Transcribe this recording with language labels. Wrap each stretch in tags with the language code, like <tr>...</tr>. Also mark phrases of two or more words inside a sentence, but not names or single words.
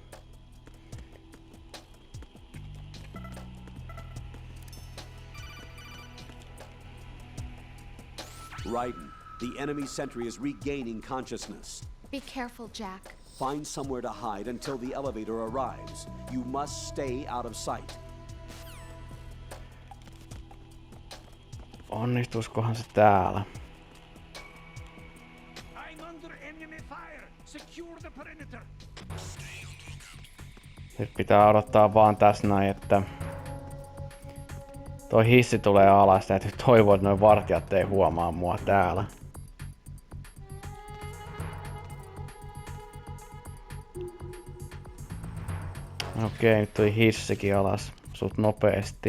<en>Raiden, the enemy sentry is regaining consciousness. Be careful, Jack. Find somewhere to hide until the elevator arrives. You must stay out of sight.</en> <fi>Onnistuskohan se täällä?</fi> <en>I'm under enemy fire. Secure the perimeter.</en> <fi>Nyt pitää odottaa vaan tässä näin, että toi hissi tulee alas. Täytyy toivoa, että noi vartijat ei huomaa mua täällä. Okei, nyt tuli hissikin alas suht nopeesti.</fi>